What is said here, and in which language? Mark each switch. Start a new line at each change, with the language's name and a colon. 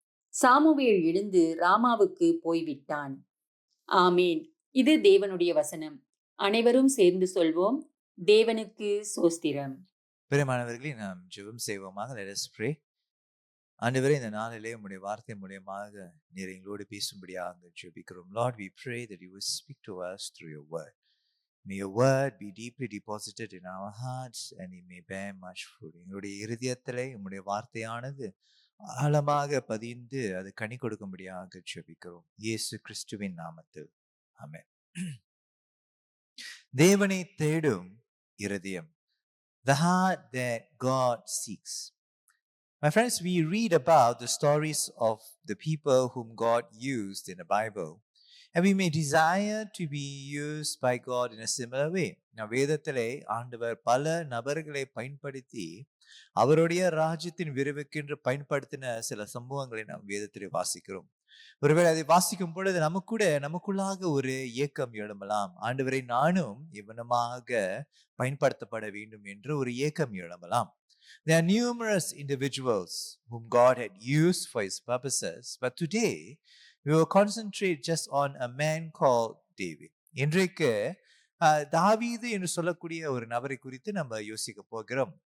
Tamil: Samuel எழுந்து ராமாவுக்கு போய்விட்டான். ஆமேன். இது தேவனுடைய வசனம். அனைவரும் சேர்ந்து சொல்வோம், தேவனுக்கு சோஸ்திரம். பிரியமானவர்களே, நாம் ஜெபம் செய்வோமாக.
English: Let us pray.
Tamil: ஆண்டவரே, இந்த நாளிலே உம்முடைய வார்த்தை மூலமாக நீர் எங்களோடு பேசும்படியாக ஜெபிக்கிறோம்.
English: Lord, we pray that you will speak to us through your word. May your word be deeply deposited in our hearts and it may bear much fruit.
Tamil: எங்களுடைய இருதயத்திலே உம்முடைய வார்த்தையானது ஆழமாக பதிந்து அது கனி கொடுக்கும்படியாக ஜெபிக்கிறோம். இயேசு கிறிஸ்துவின் நாமத்தில் ஆமென். தேவனை தேடும் இருதயம்.
English: The heart that God seeks. My friends, we read about the stories of the people whom God used in the Bible, and we may desire to be used by God in a similar way.
Tamil: Now, வேதத்திலே ஆண்டவர் பல நபர்களை பயன்படுத்தி அவருடைய ராஜ்யத்தின் விரைவுக்கென்று பயன்படுத்தின சில சம்பவங்களை நாம் வேதத்திலே வாசிக்கிறோம். ஒருவேளை அதை வாசிக்கும் பொழுது நமக்குள்ளாக ஒரு ஏக்கம் எழும்பலாம். ஆண்டவரை நானும் இவனமாக பயன்படுத்தப்பட வேண்டும் என்று ஒரு ஏக்கம் எழும்பலாம்.
English: There are numerous individuals whom God had used for his purposes, but today we will concentrate just on a man called David.
Tamil: இன்றைக்கு தாவீது என்று சொல்லக்கூடிய ஒரு நபரை குறித்து நம்ம யோசிக்க போகிறோம்.